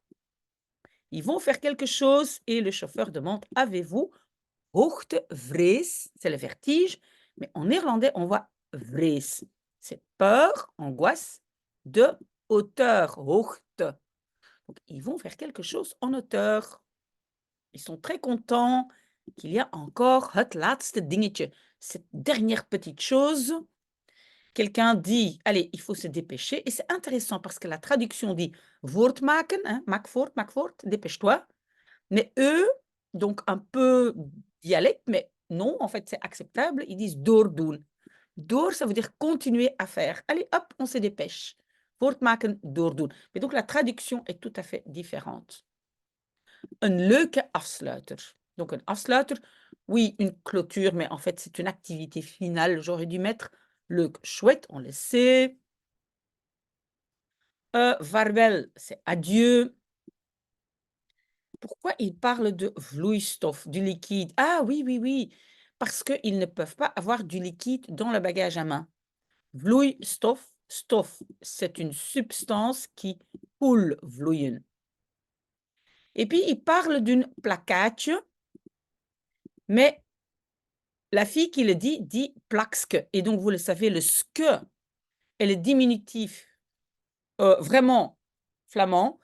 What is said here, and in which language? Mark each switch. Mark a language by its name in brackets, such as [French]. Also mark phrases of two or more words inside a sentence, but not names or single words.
[French] Ils vont faire quelque chose et le chauffeur demande: «Avez-vous hoogtevrees?» C'est le vertige, mais en néerlandais, on voit vrees. C'est peur, angoisse de hauteur, hoogte. Donc ils vont faire quelque chose en hauteur. Ils sont très contents qu'il y a encore [Dutch] het laatste dingetje, [French] cette dernière petite chose. Quelqu'un dit: «Allez, il faut se dépêcher» et c'est intéressant parce que la traduction dit: «Voortmaken», hein, [Dutch] maak voort, [French] dépêche-toi. Mais eux, donc un peu dialecte, mais non, en fait, c'est acceptable, ils disent: «Doordoen». Door, ça veut dire continuer à faire. Allez, hop, on se dépêche. [Dutch] Voortmaken, doordoen. [French] Mais donc la traduction est tout à fait différente. [Dutch] Een leuke afsluiter. Donc een afsluiter, [French] oui, une clôture, mais en fait, c'est une activité finale. J'aurais dû mettre leuk, chouette, on le sait. Vaarwel, c'est adieu. Pourquoi ils parlent de vloeistof, du liquide? Ah oui, oui, oui, parce qu'ils ne peuvent pas avoir du liquide dans le bagage à main. [Dutch] Vloeistof, stof, [French] c'est une substance qui coule, vloeien. Et puis, ils parlent d'une plakkaatje, mais la fille qui le dit plakske. Et donc, vous le savez, le ske est le diminutif vraiment flamand.